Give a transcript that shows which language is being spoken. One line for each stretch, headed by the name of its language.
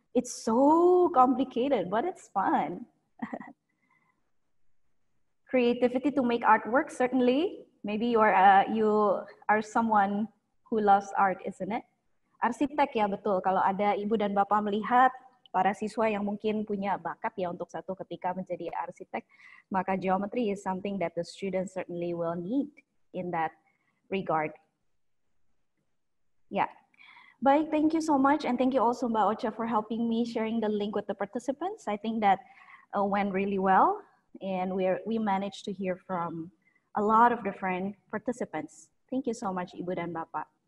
English: It's so complicated, but it's fun. Creativity to make artwork, certainly. Maybe you are someone who loves art, isn't it?
Indonesian: Arsitek ya, betul. Kalau ada Ibu dan Bapak melihat para siswa yang mungkin punya bakat ya untuk satu ketika menjadi arsitek, maka
English: geometry is something that the students certainly will need in that regard. Yeah. Baik, thank you so much. And thank you also Mbak Ocha for helping me sharing the link with the participants. I think that went really well. And we managed to hear from a lot of different participants. Thank you so much, Ibu dan Bapak.